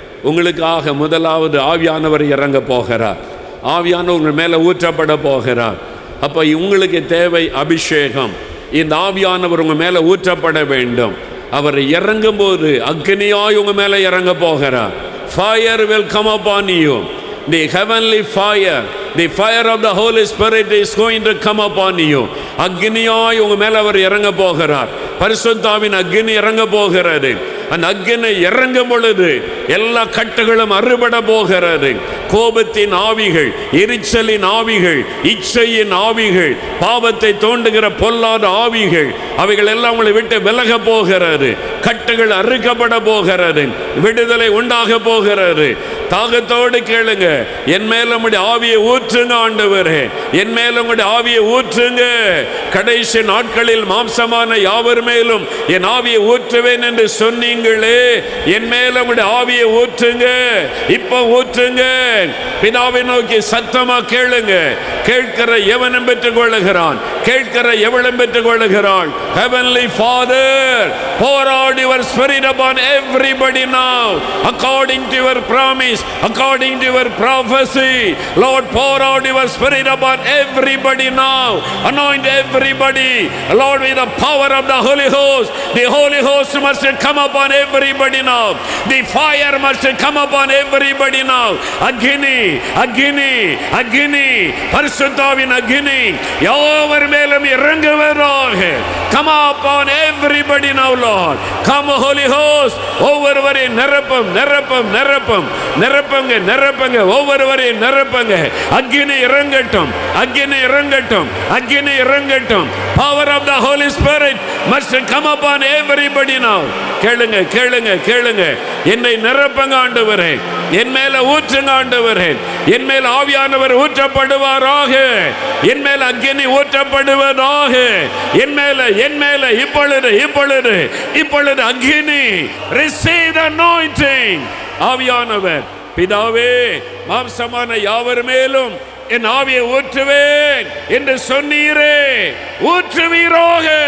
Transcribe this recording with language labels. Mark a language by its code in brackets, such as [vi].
[ta] உங்களுக்காக முதலாவது ஆவியானவர் இறங்க போகிறார். ஆவியானவர் உங்கள் மேலே ஊற்றப்பட போகிறார். அப்போ உங்களுக்கு தேவை அபிஷேகம். இந்த ஆவியானவர் உங்கள் மேலே ஊற்றப்பட வேண்டும். அவர் இறங்கும் போது அக்னியாய் உங்கள் மேலே இறங்க போகிறார். [en] Fire will come upon you. The heavenly fire, the fire of the Holy Spirit is going to come upon you. [ta] அக்னியாய் உங்கள் மேலே அவர் இறங்க போகிறார். பரிசுத்தாவின் அக்னி இறங்க போகிறது. அந்த அக்னி இறங்கும் பொழுது எல்லா கட்டுகளும் அறுபட போகிறது. கோபத்தின் ஆவிகள், எரிச்சலின் ஆவிகள், இச்சையின் ஆவிகள், பாவத்தை தோண்டுகிற பொல்லாத ஆவிகள், அவைகள் எல்லாம் உங்களை விட்டு விலக போகிறது. கட்டுகள் அறுக்கப்பட போகிறது. விடுதலை உண்டாக போகிறது. தாகத்தோடு கேளுங்க, என் மேல உம்முடைய ஆவியை ஊற்றுங்க ஆண்டவரே, என் மேல உம்முடைய ஆவியை ஊற்றுங்க. கடைசி நாட்களில் மாம்சமான யாவர் மேலும் என் ஆவியை ஊற்றுவேன் என்று சொன்னீங்களே, என் மேல உம்முடைய ஆவியை ஊற்றுங்க, இப்ப ஊற்றுங்க. பிதாவை நோக்கி சத்தமா கேளுங்க. கேட்கிற எவனும் பெற்றுக் கொள்ளுகிறான், கேட்கிற எவளும் பெற்றுக் கொள்ளுகிறாள். [en] Heavenly Father, pour out your spirit upon everybody now, according to your promise, according to your prophecy. Lord, pour out your spirit upon everybody now. Anoint everybody, Lord, with the power of the Holy Ghost. The Holy Ghost must come upon everybody now. The fire must come upon everybody now. [ta] Agni, Agni, Agni, பரிசுத்தாவின் அக்கினி யாவர் மேலும் இறங்குவதாக. [en] Come upon everybody now, Lord. Come, Holy Ghost. [ta] ஒவ்வொருவரையும் நிரப்பும், நிரப்பும், நிரப்பும், நிரப்புங்க, நிரப்புங்க, ஒவ்வொருவரையும் நிரப்புங்க. அக்கினி இறங்கட்டும், அக்கினி இறங்கட்டும், அக்கினி இறங்கட்டும். [en] Power of the Holy Spirit must come upon everybody now. [ta] கேளுங்க, கேளுங்க, கேளுங்க. என்னை நிரப்புங்க ஆண்டவரே, என் மேல ஊற்றுங்க ஆண்டவரே, என் மேல் ஆவியானவர் ஊற்றப்படுவாராக, என் மேல் அக்கினி ஊற்றப்படுவதாக, என் மேல, என் மேல இப்பொழுது, இப்பொழுது, இப்பொழுது அக்கினி. [en] Receive the anointing. [ta] ஆவியானவர், பிதாவே, மாம்சமான யாவர் மேலும் என் ஆவியை ஊற்றுவேன் என்று சொன்னீரே, ஊற்றுவீராக.